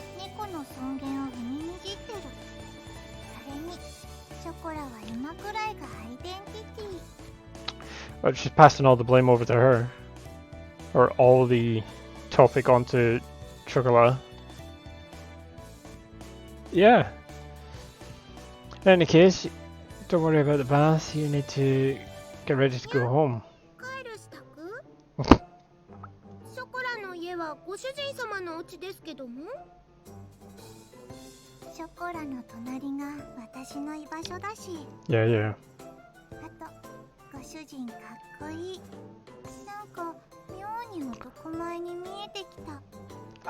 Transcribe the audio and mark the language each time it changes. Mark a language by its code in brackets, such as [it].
[ja] 猫の尊厳を踏みにじってる。それにショコラは今くらいがアイデンティティ。 [en] Oh, she's passing all the blame over to her. Or all the topic onto Chocolat. Yeah. In any case, don't worry about the bath. You need to get ready to go home. [ja] 帰る支度？ショコラの家はご主人様のお家ですけども。ショコラの隣が私の居場所だし。 [en] Yeah, yeah. [ja] あとご主人かっこいい。なんか妙に男前に見えてきた。